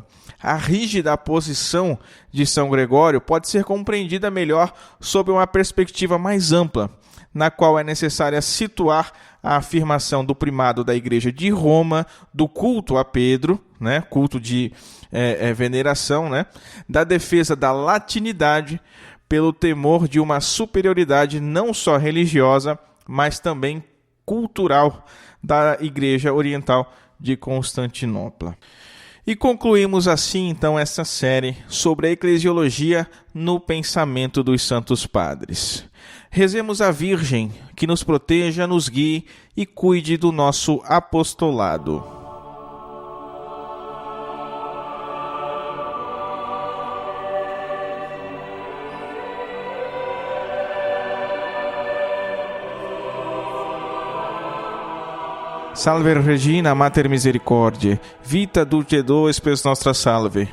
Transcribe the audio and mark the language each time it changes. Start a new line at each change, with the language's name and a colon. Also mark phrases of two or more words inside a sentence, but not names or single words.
Portuguese: A rígida posição de São Gregório pode ser compreendida melhor sob uma perspectiva mais ampla, na qual é necessária situar a afirmação do primado da Igreja de Roma, do culto a Pedro, culto de veneração, da defesa da latinidade, pelo temor de uma superioridade não só religiosa, mas também cultural da Igreja Oriental de Constantinopla. E concluímos assim, então, essa série sobre a eclesiologia no pensamento dos Santos Padres. Rezemos a Virgem, que nos proteja, nos guie e cuide do nosso apostolado.
Latin: Salve Regina, Mater Misericordiae, vita dulcedo spes nostra salve.